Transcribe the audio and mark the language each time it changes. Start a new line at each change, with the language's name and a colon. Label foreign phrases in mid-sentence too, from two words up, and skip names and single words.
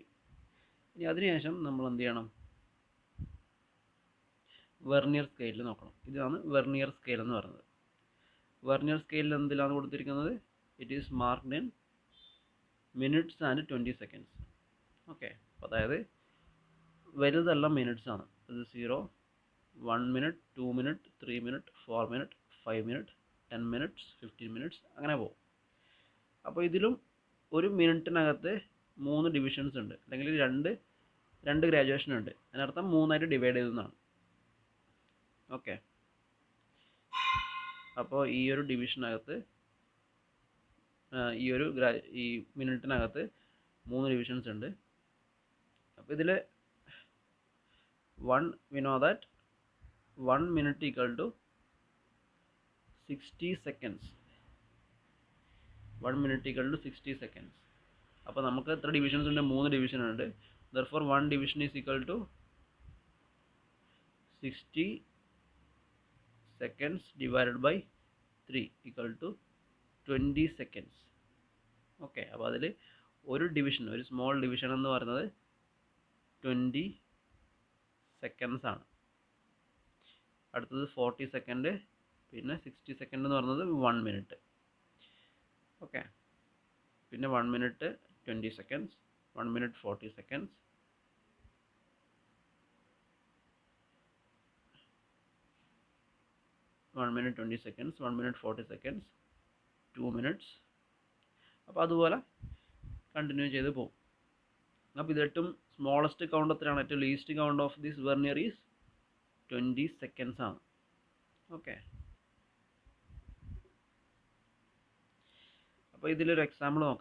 Malayalam: ഇനി അതിനുശേഷം നമ്മൾ എന്ത് ചെയ്യണം? വെർനിയർ സ്കെയിലിൽ നോക്കണം. ഇതാണ് വെർനിയർ സ്കെയിൽ എന്ന് പറയുന്നത്. വെർനിയർ സ്കെയിലിൽ എന്തിലാണ് കൊടുത്തിരിക്കുന്നത്?
English: It is marked in minutes and 20 seconds.
Malayalam: ഓക്കെ, അതായത് വലുതെല്ലാം മിനിറ്റ്സ് ആണ്.
English: ഇത് 0, 1 minute, 2 minute, 3 minute, 4 minute, 5 minute, 10 minutes, 15 minutes
Malayalam: അങ്ങനെ പോകും. അപ്പോൾ ഇതിലും ഒരു മിനിറ്റിനകത്ത് 3 ഡിവിഷൻസ് ഉണ്ട്, അല്ലെങ്കിൽ രണ്ട് ഗ്രാജുവേഷൻ ഉണ്ട്. അതിനർത്ഥം 3ആയിട്ട് ഡിവൈഡ് ചെയ്തെന്നാണ്. ഓക്കെ, അപ്പോൾ ഈ ഒരു ഡിവിഷനകത്ത് ഈ മിനിറ്റിനകത്ത് 3 ഡിവിഷൻസ് ഉണ്ട്. അപ്പോൾ ഇതിൽ
English: we know that 1 minute equal to 60 seconds. 1 minute equal to 60 seconds.
Malayalam: അപ്പോൾ നമുക്ക് എത്ര ഡിവിഷൻസ് ഉണ്ട്? 3 ഡിവിഷൻ ഉണ്ട്.
English: therefore 1 division is equal to 60 seconds divided by 3 equal to 20 seconds.
Malayalam: ഓക്കെ, അപ്പോൾ അതിൽ ഒരു സ്മോൾ ഡിവിഷൻ എന്ന് പറയുന്നത് 20 seconds ആണ്. അടുത്തത് 40 സെക്കൻഡ്, പിന്നെ 60 സെക്കൻഡ് എന്ന് പറയുന്നത് 1 മിനിറ്റ്.
English: ഓക്കെ, പിന്നെ 1 മിനിറ്റ് 20 seconds, 1 minute 40 seconds, 1 minute 20 seconds, 1 minute 40 seconds, 2 minutes.
Malayalam: അപ്പോൾ അതുപോലെ കണ്ടിന്യൂ ചെയ്ത് പോകും. അപ്പോൾ ഇത് ഏറ്റവും സ്മോളസ്റ്റ് കൗണ്ട് എത്രയാണ്?
English: ഏറ്റവും least count of this vernier is 20 seconds ആണ്.
Malayalam: ഓക്കെ, അപ്പോൾ ഇതിലൊരു എക്സാമ്പിൾ നോക്കാം.